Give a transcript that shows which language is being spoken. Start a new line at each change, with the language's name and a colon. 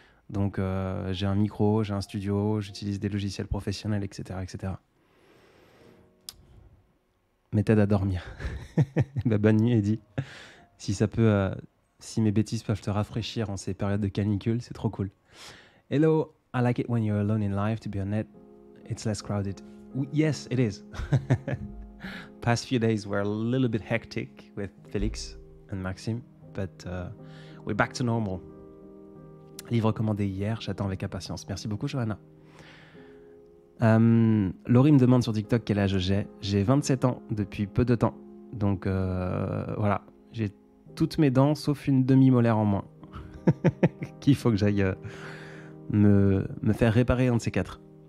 French: Donc, j'ai un micro, j'ai un studio, j'utilise des logiciels professionnels, etc. etc. Méthode à dormir. Bonne nuit, Eddie. Si ça peut... Si mes bêtises peuvent te rafraîchir en ces périodes de canicule, c'est trop cool.
English: Hello, I like it when you're alone in life to be on it. It's less crowded. Yes, it is. Past few days were a little bit hectic with Félix and Maxime, but we're back to normal.
French: Livre commandé hier, j'attends avec impatience. Merci beaucoup, Johanna. Laurie me demande sur TikTok quel âge j'ai. J'ai 27 ans depuis peu de temps. Donc voilà, j'ai toutes mes dents sauf une demi-molaire en moins qu'il faut que j'aille me faire réparer un de ces 4.